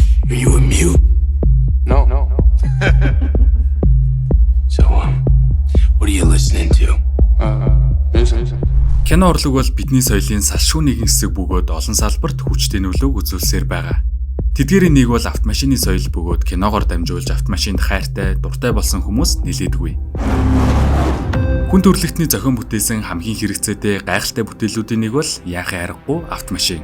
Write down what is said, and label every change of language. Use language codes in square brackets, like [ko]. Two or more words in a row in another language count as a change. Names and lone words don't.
[en] Are you a mute? No. So, what are you listening to? Music. [mn] Кино урлаг бол бидний соёлын салшгүй нэгэн хэсэг бөгөөд олон салбарт хүчтэй нөлөөг үзүүлсээр байгаа. Тэдгээрийн нэг бол автомашины соёл бөгөөд киногоор дамжуулж автомашинд хайртай, дуртай болсон хүмүүс нэлээдгүй. Хүн төрөлхтний зохион бүтээсэн хамгийн хэрэгцээтэй гайхалтай бүтээлүүдийн нэг бол яахын аргагүй автомашин.